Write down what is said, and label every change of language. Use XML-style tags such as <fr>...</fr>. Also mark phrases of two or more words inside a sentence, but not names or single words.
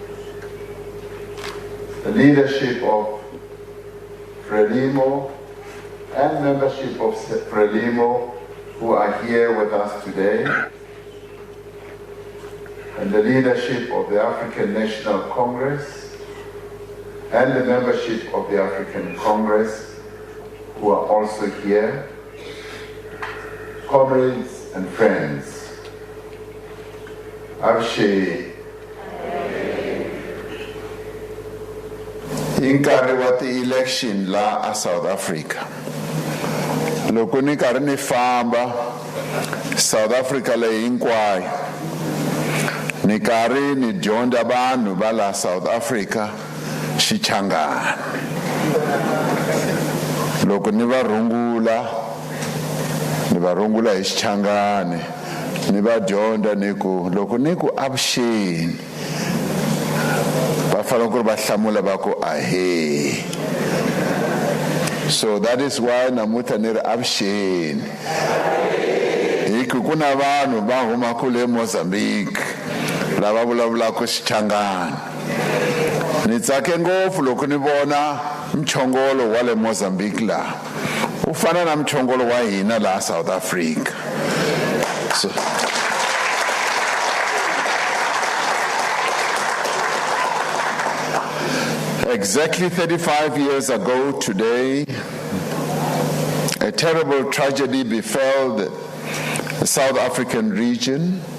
<en>the leadership of Frelimo and membership of Frelimo who are here with us today, and the leadership of the African National Congress and the membership of the African Congress who are also here, comrades and friends.</en> <ts>Avshe. Inkarhi wa ti-election la a South Africa. Loko ni karhi ni famba South Africa leyi hinkwayo, ni karhi ni dyondza vanhu va la South Africa xichangani. Loko ni va rungula hi xichangani, ni va dyondza ni ku loko ni ku avuxeni va fanele ku ri va hlamula va ku ahe.</ts> <en>So that is why</en> <ts>namuntlha ni ri avuxeni. Hi ku ku na vanhu va humaka le Mozambique lava vulavulaka xichangani. Ni tsake ngopfu loko ni vona mchongolo wa le Mozambique la u fana na mchongolo wa hina la South Africa.</ts> <en>So, exactly 35 years ago today, a terrible tragedy befell the South African region</en>